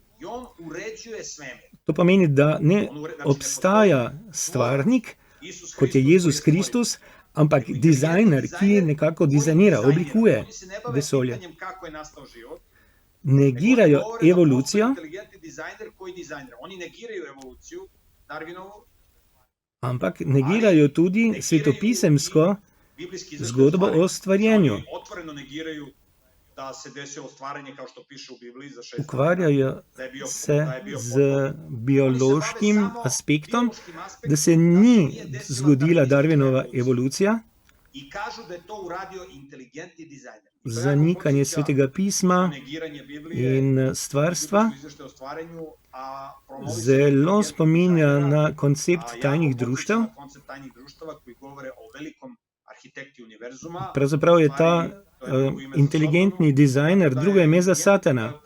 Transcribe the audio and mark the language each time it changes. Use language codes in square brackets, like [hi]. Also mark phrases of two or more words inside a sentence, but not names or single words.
[sl] To pomeni, da ne obstaja stvarnik, kot je Jezus Kristus, ampak dizajner, ki nekako dizajnira, oblikuje vesolje. Negirajo evolucijo, ampak negirajo tudi svetopisemsko zgodbo o stvarjenju. [sr] da se desilo stvaranje kao što piše u Bibliji za 6 [sl] Ukvarjajo se z biološkim aspektom, da se ni zgodila Darwinova evolucija, [sr] i kažu da je to uradio inteligentni dizajner. [sl] zanikanje svetega pisma in stvarstva zelo spominja na koncept tajnih društev. Pravzaprav je ta inteligentni dizajner drugo ime za Satana.